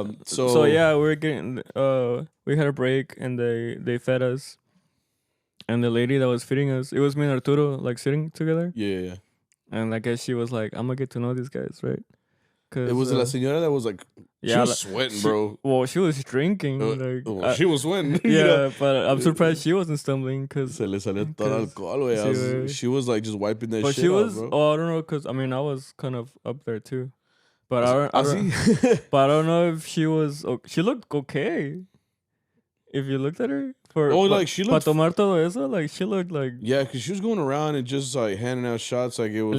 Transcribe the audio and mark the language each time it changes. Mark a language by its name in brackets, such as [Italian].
[English] So yeah, we're getting we had a break and they fed us, and the lady that was feeding us, it was me and Arturo like sitting together. Yeah. And I guess she was like, I'm gonna get to know these guys, right? It was [Spanish] la señora [English] that was like, she was sweating, bro. Well, she was drinking. She was sweating. Yeah, but I'm surprised she wasn't stumbling because [Spanish] se le salió todo alcohol, güey. [English] She was like just wiping that shit she was, off, bro. Oh, I don't know, because I mean I was kind of up there too, but I don't know if she was. She looked okay. If you looked at her. She looked... [Spanish] Para tomar todo eso, [English] like, she looked like... Yeah, because she was going around and just, like, handing out shots like it was